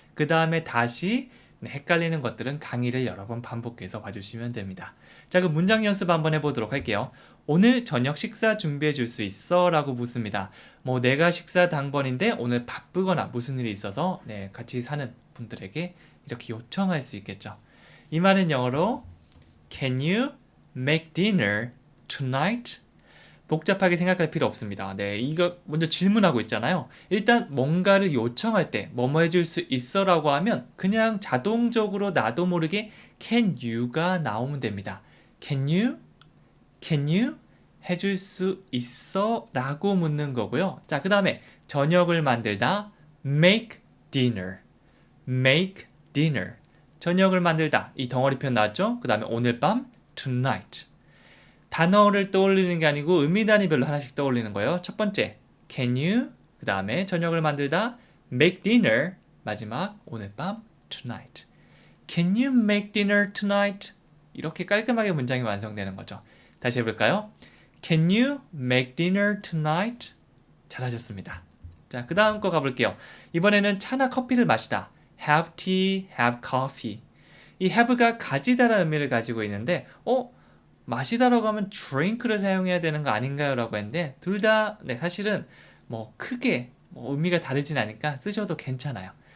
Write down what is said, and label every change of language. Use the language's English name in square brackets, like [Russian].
[Korean] 그 다음에 다시 헷갈리는 것들은 강의를 여러 번 반복해서 봐주시면 됩니다. 자, 그럼 문장 연습 한번 해보도록 할게요. 오늘 저녁 식사 준비해 줄 수 있어? 라고 묻습니다. 뭐 내가 식사 당번인데 오늘 바쁘거나 무슨 일이 있어서 같이 사는 분들에게 이렇게 요청할 수 있겠죠. 이 말은 영어로 [English] Can you make dinner tonight? [Korean] 복잡하게 생각할 필요 없습니다. 네, 이거 먼저 질문하고 있잖아요. 일단 뭔가를 요청할 때 뭐뭐 해줄 수 있어 라고 하면 그냥 자동적으로 나도 모르게 can you가 나오면 됩니다. [English] Can you? Can you? [Korean] 해줄 수 있어? 라고 묻는 거고요. 자, 그 다음에 저녁을 만들다 [English] make dinner. [Korean] make dinner. 저녁을 만들다. 이 덩어리 표현 나왔죠? 그 다음에 오늘 밤 tonight. 단어를 떠올리는 게 아니고 의미단위별로 하나씩 떠올리는 거예요. 첫 번째, can you? 그 다음에 저녁을 만들다 [English] make dinner. [Korean] 마지막, 오늘 밤 tonight. [English] Can you make dinner tonight? [Korean] 이렇게 깔끔하게 문장이 완성되는 거죠. 다시 해볼까요? [English] Can you make dinner tonight? [Korean] 잘하셨습니다. 자, 그 다음 거 가볼게요. 이번에는 차나 커피를 마시다. [English] have tea, have coffee. [Korean] 이 have가 가지다라는 의미를 가지고 있는데 마시다라고 하면 drink를 사용해야 되는 거 아닌가요? 라고 했는데 둘 다 사실은 뭐 크게 의미가 다르진 않으니까 쓰셔도 괜찮아요.